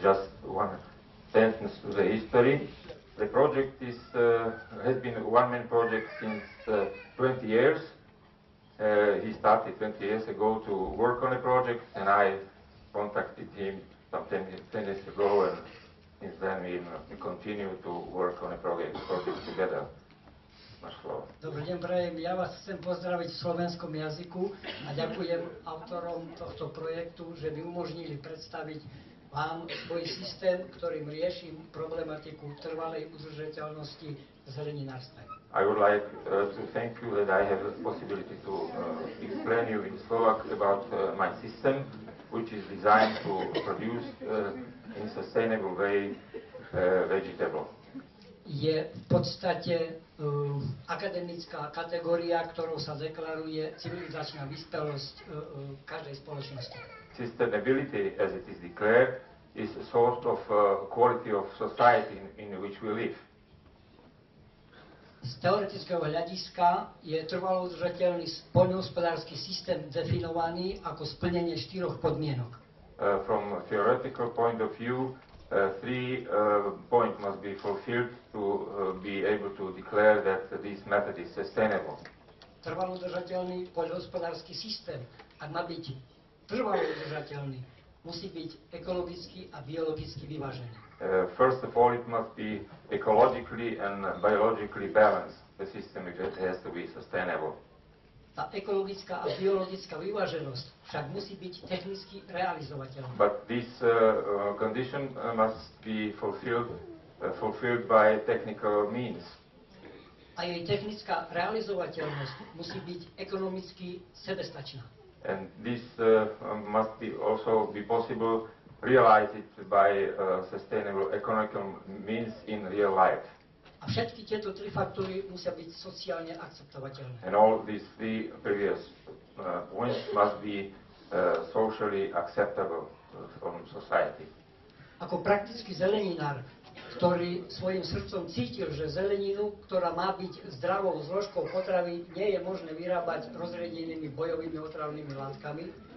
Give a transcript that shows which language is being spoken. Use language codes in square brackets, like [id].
[en] Just one sentence to the history. The project has been a one-man project since 20 years. He started 20 years ago to work on a project, and I contacted him some 10 years ago, and since then we continue to work on a project together. [sk] Máš slovo. Dobrý deň, prajem. Ja vás chcem pozdraviť v slovenskom jazyku a ďakujem autorom tohto projektu, že mi umožnili predstaviť vám svoj systém, ktorým riešim problematiku trvalej udržateľnosti v zeleninárstve. [en] I would like to thank you that I have the possibility to explain you in Slovak about my system, which is designed to produce in a sustainable way vegetable. [sk] Je v podstate akademická kategória, ktorou sa deklaruje civilizačná vyspelosť každej spoločnosti. [en] Sustainability, as it is declared, is a sort of quality of society in which we live. [sk] Z teoretického hľadiska je trvalo udržateľný poľnohospodársky systém definovaný ako splnenie 4 podmienok. [en] From a theoretical point of view, 3 points must be fulfilled to be able to declare that this method is sustainable. [sk] Trvalo udržateľný poľnohospodársky systém, ak má byť trvalo udržateľný, musí byť ekologicky a biologicky vyvážený. [en] First of all, it must be ecologically and biologically balanced. The system has to be sustainable. [sk] Tá ekologická a biologická vyváženosť však musí byť technicky realizovateľná. [en] But this condition must be fulfilled by technical means. [sk] A jej technická realizovateľnosť musí byť ekonomicky sebestačná. [en] And this must also be possible realize it by sustainable economical means in real life. [sk] A všetky tieto 3 faktory musia byť sociálne akceptovateľné. [en] And all these 3 previous points must be socially acceptable from society. [sk] Ako praktický zeleninár, ktorý svojim srdcom cítil, že zeleninu, ktorá má byť zdravou zložkou potravy, nie je možné vyrábať rozriedenými bojovými otravnými látkami.